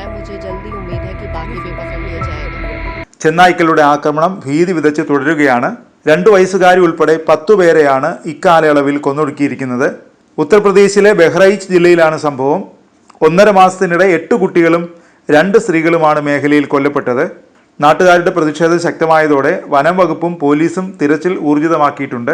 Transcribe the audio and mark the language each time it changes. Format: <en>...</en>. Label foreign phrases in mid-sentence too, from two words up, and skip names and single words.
<hi>मुझे जल्दी उम्मीद है कि बाकी भी पकड़ लिया जाएगा.</hi> <ml>ചെന്നായ്ക്കളുടെ ആക്രമണം ഭീതി വിതച്ച് തുടരുകയാണ്. 2 വയസ്സുകാരി ഉൾപ്പെടെ 10 പേരെയാണ് ഇക്കാലയളവിൽ കൊന്നൊടുക്കിയിരിക്കുന്നത്. ഉത്തർപ്രദേശിലെ ബഹ്റൈച്ച് ജില്ലയിലാണ് സംഭവം. 1.5 മാസത്തിനിടെ 8 കുട്ടികളും 2 സ്ത്രീകളുമാണ് മേഖലയിൽ കൊല്ലപ്പെട്ടത്. നാട്ടുകാരുടെ പ്രതിഷേധം ശക്തമായതോടെ വനം വകുപ്പും പോലീസും തിരച്ചിൽ ഊർജിതമാക്കിയിട്ടുണ്ട്.</ml>